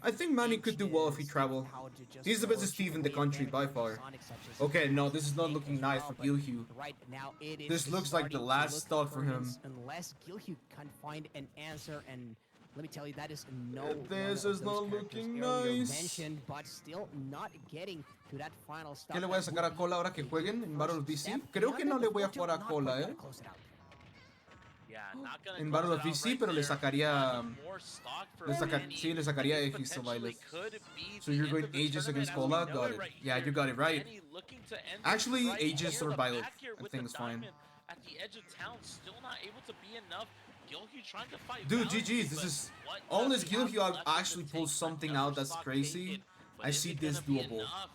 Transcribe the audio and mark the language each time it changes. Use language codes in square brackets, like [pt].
[en] I think Manny could do well if he traveled. He's the best Steve in the country by far. Okay, no, this is not looking nice for Gilhu. This looks like the last stock for him. Unless Gilhu can find an answer, and let me tell you, that is no. This is not looking nice. But still not getting to that final stop. [es] ¿Qué le voy a sacar a Cola ahora que jueguen en Battle of DC? Creo que no le voy a jugar a Cola, En Battle of DC, pero le sacaría. Sí, le sacaría Aegis o Violet. [en] So you're going Aegis against Cola? Got it. Yeah, you got it right. Actually, Aegis or Violet, I think is fine. At the edge of town, still not able to be enough. Gilhu trying to fight. Dude, GG's. This is. Unless Gilhu actually pulls something out that's crazy, I see this doable.